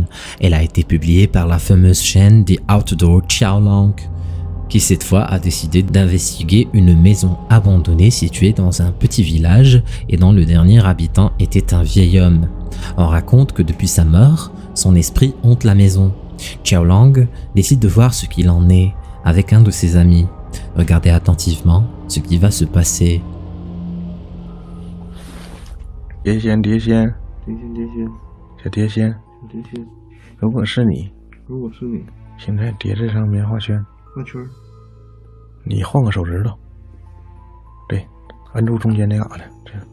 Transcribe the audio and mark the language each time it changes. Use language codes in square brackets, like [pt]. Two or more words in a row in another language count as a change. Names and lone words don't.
[fr] Elle a été publiée par la fameuse chaîne The Outdoor Xiaolong, qui cette fois a décidé d'investiguer une maison abandonnée située dans un petit village et dont le dernier habitant était un vieil homme. On raconte que depuis sa mort, son esprit hante la maison. Xiaolong décide de voir ce qu'il en est avec un de ses amis. Regardez attentivement ce qui va se passer. [zh] 碟仙，碟仙，小碟仙，如果是你，现在叠这张棉花圈，你换个手指头，对，按住中间那嘎达，这样。